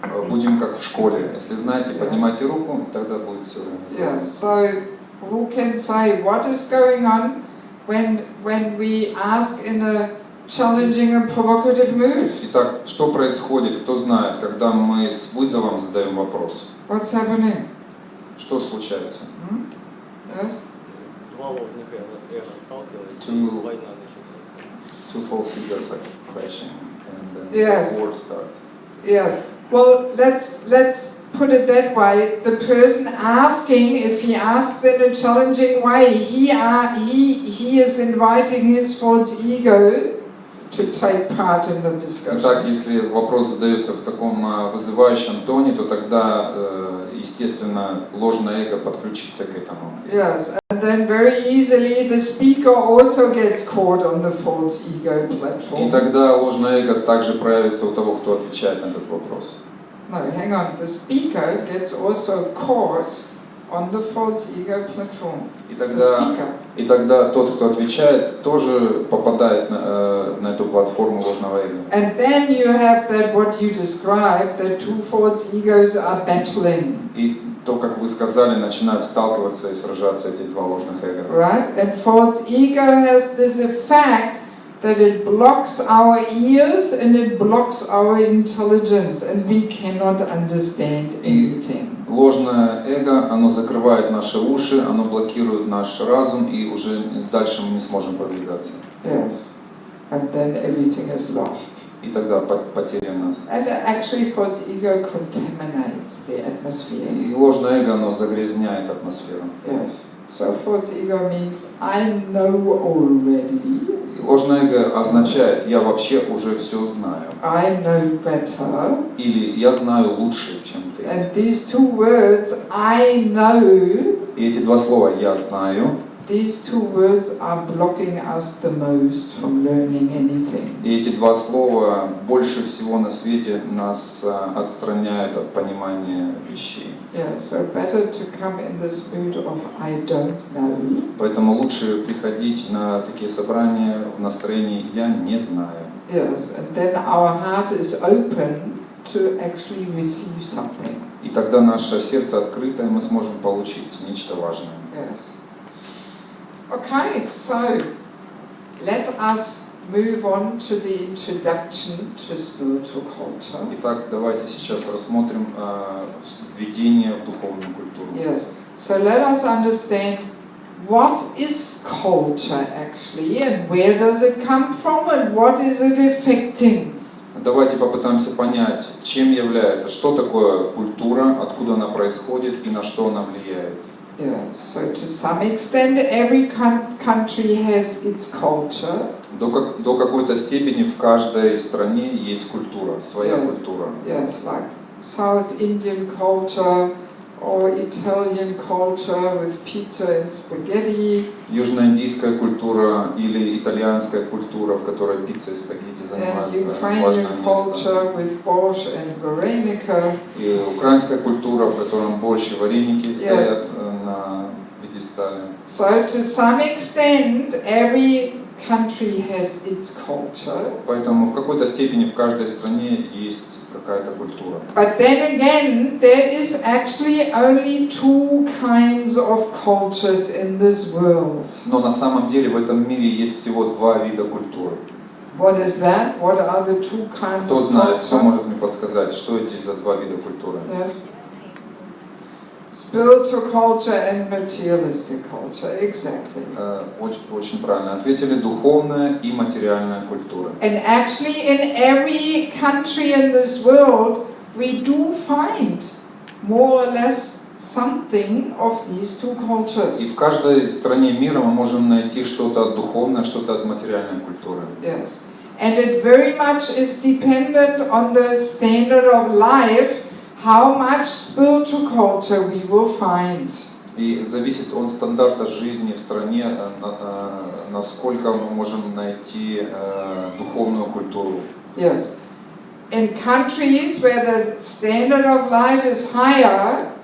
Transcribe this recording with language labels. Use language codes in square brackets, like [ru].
[ru] Будем как в школе. Если знаете, поднимайте руку, тогда будет все. [en] Yes. So who can say what is going on when we ask in a challenging and provocative mood? [ru] Итак, что происходит? Кто знает, когда мы с вызовом задаем вопрос? [en] What's happening? [ru] Что случается? [en] Yes? [ru] Два ложных эго сталкиваются, и война начинается. [en] Two false egos are crashing, and then Yes. the war starts. Yes. Well, let's put it that way. The person asking, if he asks in a challenging way, he is inviting his false ego to take part in the discussion. [ru] Итак, если вопрос задается в таком вызывающем тоне, то тогда, естественно, ложное эго подключится к этому. [en] Yes, and then very easily the speaker also gets caught on the false ego platform. [ru] И тогда ложное эго также проявится у того, кто отвечает на этот вопрос. [en] No, hang on. The speaker gets also caught on the false ego platform. [ru] И тогда тот, кто отвечает, тоже попадает на эту платформу ложного эго. [en] And then you have that what you described, that two false egos are battling. [ru] И то, как вы сказали, начинают сталкиваться и сражаться эти два ложных эго. [en] Right? And false ego has this effect that it blocks our ears and it blocks our intelligence, and we cannot understand anything. [ru] Ложное эго, оно закрывает наши уши, оно блокирует наш разум, и уже дальше мы не сможем продвигаться. [en] Yes. And then everything is lost. [ru] И тогда потеряно. [en] And actually false ego contaminates the atmosphere. [ru] И ложное эго, оно загрязняет атмосферу. [en] Yes. So false ego means I know already. [ru] И ложное эго означает я вообще уже все знаю. [en] I know better. [ru] Или я знаю лучше, чем ты. [en] And these two words, I know. [ru] И эти два слова я знаю. [en] These two words are blocking us the most from learning anything. [ru] И эти два слова больше всего на свете нас отстраняют от понимания вещей. [en] Yeah, so better to come in this mood of I don't know. [ru] Поэтому лучше приходить на такие собрания в настроении «я не знаю». [en] Yes, and then our heart is open to actually receive something. [ru] И тогда наше сердце открыто, и мы сможем получить нечто важное. [en] Yes. Okay, so let us move on to the introduction to spiritual culture. [ru] Итак, давайте сейчас рассмотрим введение в духовную культуру. [en] Yes. So let us understand what is culture actually, and where does it come from, and what is it affecting. [ru] Давайте попытаемся понять, чем является, что такое культура, откуда она происходит и на что она влияет. [en] Yeah, so to some extent every country has its culture. [ru] До какой-то степени в каждой стране есть культура, своя культура. [en] Yes, like South Indian culture or Italian culture with pizza and spaghetti. [ru] Южноиндийская культура или итальянская культура, в которой пицца и спагетти занимают важное [en] Ukrainian culture with borscht and varenika. [ru] И украинская культура, в котором борщ и вареники стоят на пьедестале. [en] So to some extent every country has its culture. [ru] Поэтому в какой-то степени в каждой стране есть какая-то культура. [en] But then again, there is actually only two kinds of cultures in this world. [ru] Но на самом деле в этом мире есть всего два вида культуры. [en] What is that? What are the two kinds [ru] Кто [en] of [ru] знает, кто [en] culture? [ru] может мне подсказать, что эти за два вида культуры? [en] Yes. Spiritual culture and materialistic culture, exactly. [ru] Очень правильно ответили. Духовная и материальная культура. [en] And actually in every country in this world, we do find more or less something of these two cultures. [ru] И в каждой стране мира мы можем найти что-то от духовной, что-то от материальной культуры. [en] Yes. And it very much is dependent on the standard of life, how much spiritual culture we will find. [ru] И зависит от стандарта жизни в стране, насколько мы можем найти духовную культуру. [en] Yes. In countries where the standard of life is higher,